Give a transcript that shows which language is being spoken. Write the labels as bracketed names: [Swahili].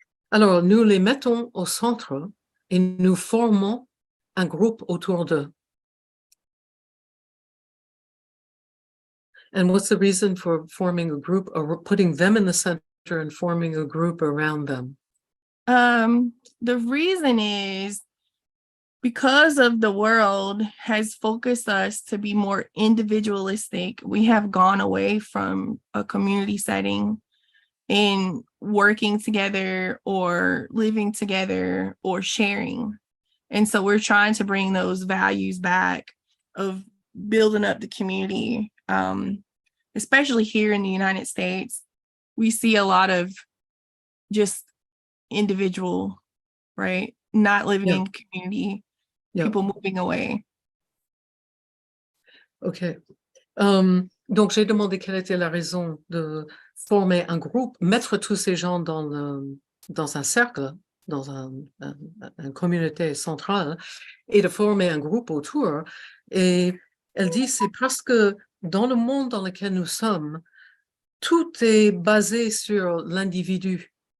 [French] Alors, nous les mettons au centre et nous formons un groupe autour d'eux. [English] And what's the reason for forming a group or putting them in the center and forming a group around them? The reason is because of the world has focused us to be more individualistic. We have gone away from a community setting and working together or living together or sharing. And so we're trying to bring those values back of building up the community. Especially here in the United States, we see a lot of just individual, right? Not living in community, people moving away. OK. [French] Donc, j'ai demandé quelle était la raison de former un groupe, mettre tous ces gens dans un cercle, dans une communauté centrale, et de former un groupe autour. Et elle dit, c'est parce que dans le monde dans lequel nous sommes, tout est basé sur l'individu.